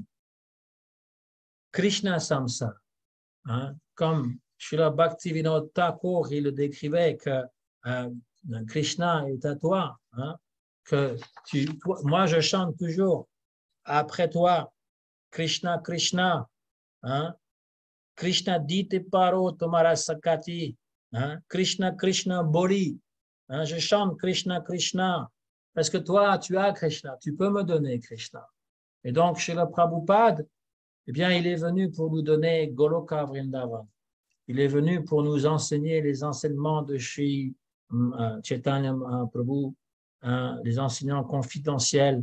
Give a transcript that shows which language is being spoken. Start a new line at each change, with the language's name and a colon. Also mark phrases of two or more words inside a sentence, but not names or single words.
French: Krishna Samsara. Hein? Comme Srila Bhaktivinoda Thakur, il le décrivait que Krishna est à toi. Hein? Que moi, je chante toujours après toi, Krishna, Krishna. Hein?
Bangla: কৃষ্ণ দিতে পারো তোমার শকতি. Hein? কৃষ্ণ, কৃষ্ণ বলি. Hein?
French: Je chante Krishna, Krishna. Parce que toi, tu as Krishna. Tu peux me donner Krishna. Et donc, chez le Prabhupada, eh bien, il est venu pour nous donner Goloka Vrindavan. Il est venu pour nous enseigner les enseignements de Shri Chaitanya Mahaprabhu, les enseignants confidentiels.